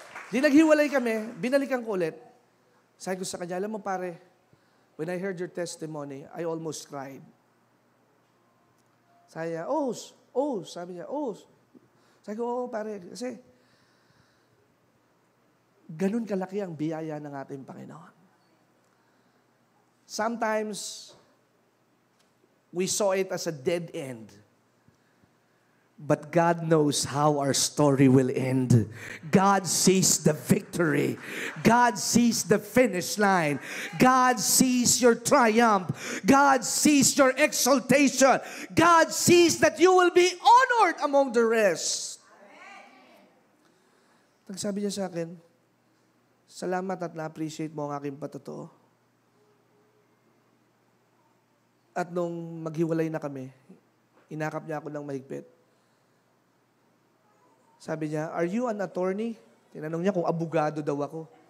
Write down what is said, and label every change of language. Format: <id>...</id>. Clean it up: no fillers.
<tl>Di naghiwalay kami, binalikan ko ulit. Sabi ko sa kanya, alam mo pare,</tl> <en>when I heard your testimony, I almost cried.</en> <tl>Sabi niya, sabi niya, Sabi ko, oo pare, kasi ganun kalaki ang biyaya ng ating Panginoon.</tl> <en>Sometimes, we saw it as a dead end. But God knows how our story will end. God sees the victory. God sees the finish line. God sees your triumph. God sees your exaltation. God sees that you will be honored among the rest.</en> <tl>Nagsabi niya sa akin, salamat at na-appreciate mo ang aking patotoo. At nung maghiwalay na kami, inakap niya ako ng mahigpit. Sabi niya,</tl> <en>are you an attorney?</en> <tl>Tinanong niya kung abogado daw ako.</tl>